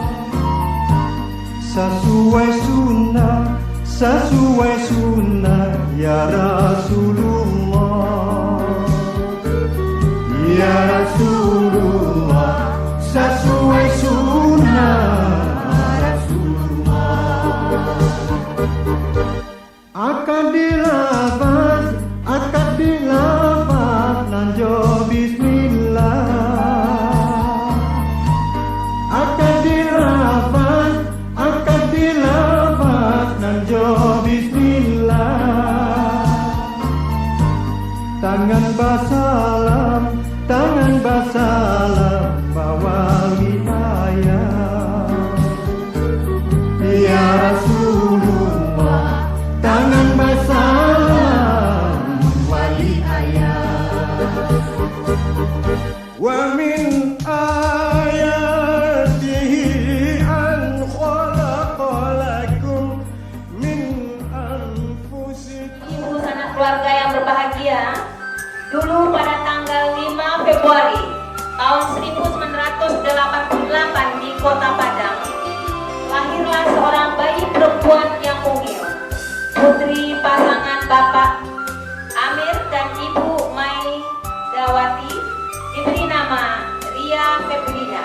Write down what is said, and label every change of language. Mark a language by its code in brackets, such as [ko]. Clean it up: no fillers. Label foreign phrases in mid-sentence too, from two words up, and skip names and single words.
[id] Sesuai sunnah [ar] ya Rasulullah. Ya Rasulullah, [id] sesuai sunnah Rasulullah. [min] Akad dilafaz nanjo bismillah. Akad dilafaz nanjo bismillah. Tangan basalam bawa hidayah. [ar] Ya Rasulullah, [min] tangan basalam wali ayah. [ar] Wa min ayatihi an khalaqalakum min anfusikum. [id] Ibu sanak keluarga yang berbahagia, dulu pada tanggal 5 Februari tahun 1988 di Kota Padang, lahirlah seorang bayi perempuan yang mungil, putri pasangan Bapak Amir dan Ibu Mai Dawati, diberi nama Ria Febrina.